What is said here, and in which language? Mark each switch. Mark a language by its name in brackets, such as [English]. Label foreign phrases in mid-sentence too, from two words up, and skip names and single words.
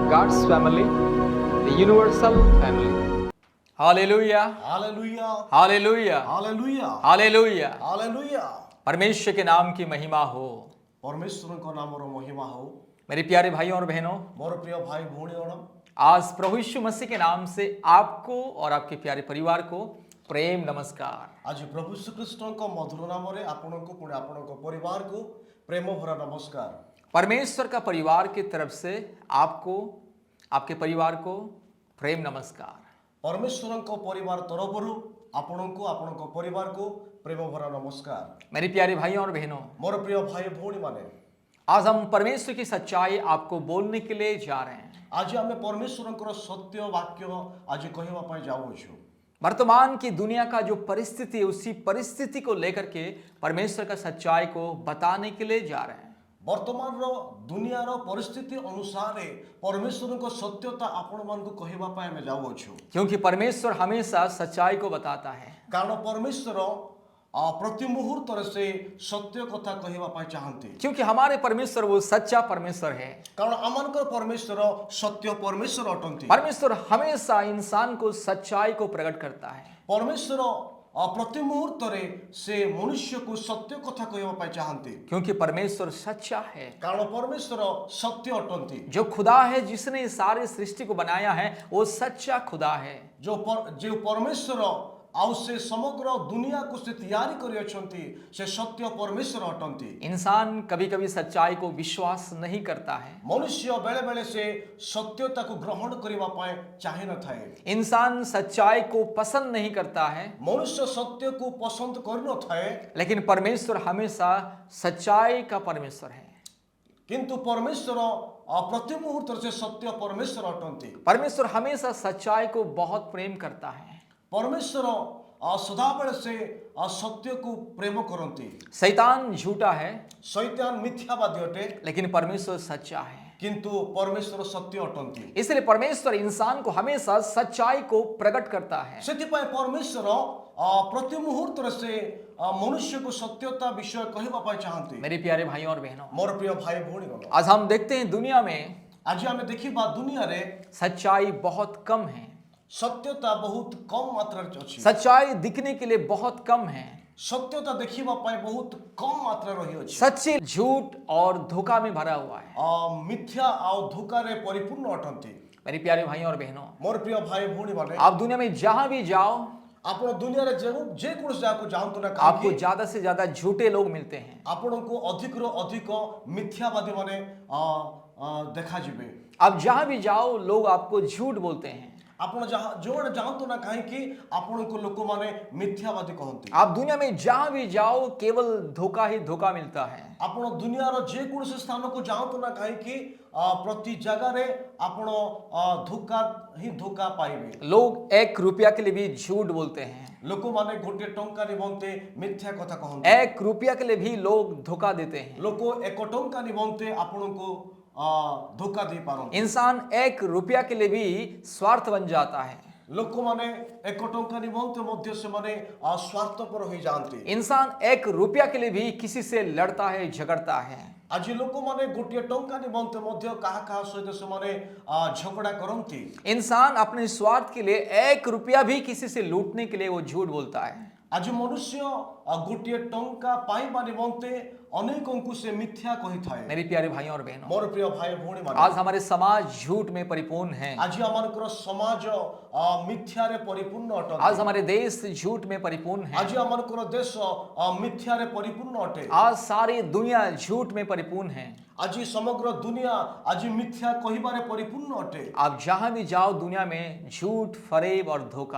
[English] God's family, the universal family. [Hindi] हालेलुया, हालेलुया, हालेलुया, हालेलुया, हालेलुया। हालेलुया। परमेश्वर के नाम की महिमा हो। [Odia] ପରମେଶ୍ୱରଙ୍କ ନାମର ମହିମା ହୋ। [Hindi] मेरे प्यारे भाइयों और बहनों, [Odia] ମୋର ପ୍ରିୟ ଭାଇ ଭଉଣୀଗଣ, [Hindi] आज प्रभु यीशु मसीह के नाम से आपको और आपके प्यारे परिवार को प्रेम नमस्कार। [Odia] ଆଜି ପ୍ରଭୁ ଶ୍ରୀକୃଷ୍ଣଙ୍କ ମଧୁର ନାମରେ ଆପଣଙ୍କୁ ପୁଣି ଆପଣଙ୍କ ପରିବାରକୁ ପ୍ରେମ ଭରା ନମସ୍କାର। [Hindi] परमेश्वर का परिवार की तरफ से आपको, आपके परिवार को प्रेम नमस्कार। [Odia] परमेश्वरଙ୍କ ପରିବାର ତରଫରୁ ଆପଣଙ୍କୁ ଆପଣଙ୍କ ପରିବାରକୁ ପ୍ରେମ ଭରା ନମସ୍କାର। [Hindi] मेरे प्यारे भाइयों और बहनों, [Odia] ମୋର ପ୍ରିୟ ଭାଇ ଭଉଣୀମାନେ, [Hindi] आज हम परमेश्वर की सच्चाई आपको बोलने के लिए जा रहे हैं। [Odia] ଆଜି ଆମେ ପରମେଶ୍ୱରଙ୍କର ସତ୍ୟ ବାକ୍ୟ ଆଜି କହିବା ପାଇଁ ଯାଉଅଛୁ। [Hindi] वर्तमान की दुनिया का जो परिस्थिति है, उसी परिस्थिति को लेकर के परमेश्वर का सच्चाई को बताने के लिए जा रहे हैं। [Odia] ବର୍ତ୍ତମାନର ଦୁନିଆର ପରିସ୍ଥିତି ଅନୁସାରେ ପରମେଶ୍ୱରଙ୍କ ସତ୍ୟତା ଆପଣମାନଙ୍କୁ କହିବା ପାଇଁ ଆମେ ଯାଉଅଛୁ। [Hindi] क्योंकि परमेश्वर हमेशा सच्चाई को बताता है। [Odia] କାରଣ ପରମେଶ୍ୱର ପ୍ରତି ମୁହୂର୍ତ୍ତରେ ସେ ସତ୍ୟ କଥା କହିବା ପାଇଁ ଚାହାନ୍ତି। [Hindi] क्योंकि हमारे परमेश्वर वो सच्चा परमेश्वर है। [Odia] କାରଣ ଆମମାନଙ୍କର ପରମେଶ୍ୱର ସତ୍ୟ ପରମେଶ୍ୱର ଅଟନ୍ତି। [Hindi] परमेश्वर हमेशा इंसान को सच्चाई को प्रकट करता है। [Odia] ପରମେଶ୍ୱର ପ୍ରତି ମୁହୂର୍ତ୍ତରେ ସେ ମନୁଷ୍ୟକୁ ସତ୍ୟ କଥା କହିବା ପାଇଁ ଚାହାନ୍ତି। [Hindi] क्योंकि परमेश्वर सच्चा है। [Odia] କାରଣ ପରମେଶ୍ୱର ସତ୍ୟ ଅଟନ୍ତି। [Hindi] जो खुदा है, जिसने इस सारी सृष्टि को बनाया है, वो सच्चा खुदा है। [Odia] ଯେଉଁ ପରମେଶ୍ୱର ଆଉ ସେ ସମଗ୍ର ଦୁନିଆକୁ ସେ ତିଆରି କରିଅଛନ୍ତି, ସେ ସତ୍ୟ ପରମେଶ୍ୱର ଅଟନ୍ତି। [Hindi] इंसान कभी कभी सच्चाई को विश्वास नहीं करता है। [Odia] ମନୁଷ୍ୟ ବେଳେ ବେଳେ ସେ ସତ୍ୟତାକୁ ଗ୍ରହଣ କରିବା ପାଇଁ ଚାହିଁ ନଥାଏ। [Hindi] इंसान सच्चाई को पसंद नहीं करता है। [Odia] ମନୁଷ୍ୟ ସତ୍ୟକୁ ପସନ୍ଦ କରିନଥାଏ, [Hindi] लेकिन परमेश्वर हमेशा सच्चाई का परमेश्वर है। [Odia] କିନ୍ତୁ ପରମେଶ୍ୱର ପ୍ରତି ମୁହୂର୍ତ୍ତରେ ସେ ସତ୍ୟ ପରମେଶ୍ୱର ଅଟନ୍ତି। [Hindi] परमेश्वर हमेशा सच्चाई को बहुत प्रेम करता है। [Odia] ପରମେଶ୍ୱର ସଦାବେଳେ ସେ ସତ୍ୟକୁ ପ୍ରେମ କରନ୍ତି। [Hindi] शैतान झूठा है, [Odia] ଶୈତାନ ମିଥ୍ୟାବାଦୀ ଅଟେ, [Hindi] लेकिन परमेश्वर सच्चा है। [Odia] କିନ୍ତୁ ପରମେଶ୍ୱର ସତ୍ୟ ଅଟନ୍ତି। [Hindi] इसलिए परमेश्वर इंसान को हमेशा सच्चाई को प्रकट करता है। [Odia] ସେଥିପାଇଁ ପରମେଶ୍ୱର ପ୍ରତି ମୁହୂର୍ତ୍ତରେ ସେ ମନୁଷ୍ୟକୁ ସତ୍ୟତା ବିଷୟ କହିବା ପାଇଁ ଚାହାନ୍ତି। [Hindi] मेरे प्यारे भाइयों और बहनों, [Odia] ମୋର ପ୍ରିୟ ଭାଇ ଭଉଣୀଗଣ, [Hindi] आज हम देखते हैं दुनिया में [Odia] ଆଜି ଆମେ ଦେଖିବା ଦୁନିଆରେ [Hindi] सच्चाई बहुत कम है। [Odia] ସତ୍ୟତା ବହୁତ କମ ମାତ୍ରାରେ ଅଛି। [Hindi] सच्चाई दिखने के लिए बहुत कम है। [Odia] ସତ୍ୟତା ଦେଖିବା ପାଇଁ ବହୁତ କମ ମାତ୍ରାରେ ରହିଅଛି। [Hindi] सच्ची झूठ और धोखा में भरा हुआ है। [Odia] ମିଥ୍ୟା ଆଉ ଧୋକାରେ ପରିପୂର୍ଣ୍ଣ ଅଟନ୍ତି। [Hindi] मेरे प्यारे भाइयों और बहनों, [Odia] ମୋର ପ୍ରିୟ ଭାଇ ଭଉଣୀମାନେ, [Hindi] आप दुनिया में जहां भी जाओ, [Odia] ଆପଣ ଦୁନିଆରେ ଯେକୌଣସି ଜାଗାକୁ ଯାଆନ୍ତୁ ନା [Hindi] आपको [Odia] କାହିଁକି, [Hindi] ज्यादा से ज्यादा झूठे लोग मिलते हैं। [Odia] ଆପଣଙ୍କୁ ଅଧିକରୁ ଅଧିକ ମିଥ୍ୟାବାଦୀ ମାନେ ଦେଖାଯିବେ। [Hindi] आप जहां भी जाओ, लोग आपको झूठ बोलते हैं। [Odia] ଆପଣ ଯୋଉଆଡ଼େ ଯାଆନ୍ତୁ ନା କାହିଁକି, ଆପଣଙ୍କୁ ଲୋକମାନେ ମିଥ୍ୟାବାଦୀ କହନ୍ତି। [Hindi] आप दुनिया में जहां भी जाओ, केवल धोखा ही धोखा मिलता है। [Odia] ଆପଣ ଦୁନିଆର ଯେକୌଣସି ସ୍ଥାନକୁ ଯାଆନ୍ତୁ ନା କାହିଁକି, ପ୍ରତି ଜାଗାରେ ଆପଣ ଧୋକା ହିଁ ଧୋକା ପାଇବେ। [Hindi] लोग 1 रुपया के लिए भी झूठ बोलते हैं। [Odia] ଲୋକମାନେ ଗୋଟିଏ ଟଙ୍କା ନିମନ୍ତେ ମିଥ୍ୟା କଥା କହନ୍ତି। [Hindi] 1 रुपया के लिए भी लोग धोखा देते हैं। [Odia] ଲୋକ 1 ଟଙ୍କା ନିମନ୍ତେ ଆପଣଙ୍କୁ ଧୋକା ଦେଇପାରନ୍ତି। [Hindi] इंसान 1 रुपया के लिए भी स्वार्थ बन जाता है। [Odia] ଲୋକମାନେ 1 ଟଙ୍କା ନିମନ୍ତେ ମଧ୍ୟ ସେମାନେ ସ୍ୱାର୍ଥପର ହୋଇଯାଆନ୍ତି। [Hindi] इंसान 1 रुपया के लिए भी किसी से लड़ता है, झगड़ता है। [Odia] ଆଜି ଲୋକମାନେ ଗୋଟିଏ ଟଙ୍କା ନିମନ୍ତେ ମଧ୍ୟ କାହା କାହା ସହିତ ସେମାନେ ଝଗଡ଼ା କରନ୍ତି। [Hindi] इंसान अपने स्वार्थ के लिए 1 रुपया भी किसी से लूटने के लिए वो झूठ बोलता है। [Odia] ଆଜି ମନୁଷ୍ୟ ଗୋଟିଏ ଟଙ୍କା ପାଇବା ନିମନ୍ତେ ଅନେକଙ୍କୁ ସେ ମିଥ୍ୟା କହିଥାଏ। [Hindi] मेरे प्यारे भाइयों और बहनों, [Odia] ମୋର ପ୍ରିୟ ଭାଇ ଭଉଣୀମାନେ, [Hindi] आज हमारे समाज झूठ में परिपूर्ण है। [Odia] ଆଜି ଆମମାନଙ୍କର ସମାଜ ମିଥ୍ୟାରେ ପରିପୂର୍ଣ୍ଣ ଅଟେ। [Hindi] आज हमारे देश झूठ में परिपूर्ण है। [Odia] ଆଜି ଆମମାନଙ୍କର ଦେଶ ମିଥ୍ୟାରେ ପରିପୂର୍ଣ୍ଣ ଅଟେ। [Hindi] आज सारी दुनिया झूठ में परिपूर्ण है। [Odia] ଆଜି ସମଗ୍ର ଦୁନିଆ ଆଜି ମିଥ୍ୟା କହିବାରେ ପରିପୂର୍ଣ୍ଣ ଅଟେ। [Hindi] आप जहां भी जाओ, दुनिया में झूठ, फरेब और धोखा।